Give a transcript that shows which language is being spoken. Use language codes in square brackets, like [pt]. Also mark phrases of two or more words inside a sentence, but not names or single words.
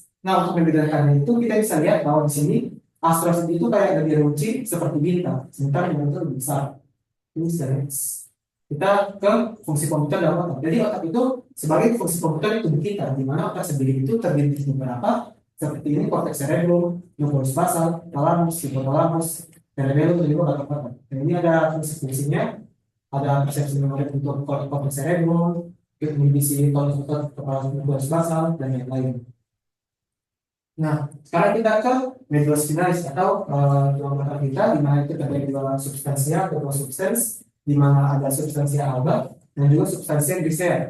[id] Nah, untuk membedakannya itu kita bisa lihat bahwa di sini astrosit itu kayak lebih runcing seperti bintang, sementara neuron itu lebih besar. Ini kita ke fungsi komputer dalam otak. Jadi otak itu sebagai fungsi komputer itu kita, di mana otak sendiri itu terdiri dari beberapa seperti ini: korteks cerebrum, nucleus basal, thalamus, hipotalamus, cerebellum, dan juga otak-otak. Dan ini ada fungsi-fungsinya, ada persepsi memori untuk korteks cerebrum, inhibisi tonus otot kepala nucleus basal, dan yang lain. Nah, sekarang kita ke nucleus finalis atau tulang belakang kita, di mana itu terdiri dari substansia atau substans, di mana ada substansia alba dan juga substansia grisel.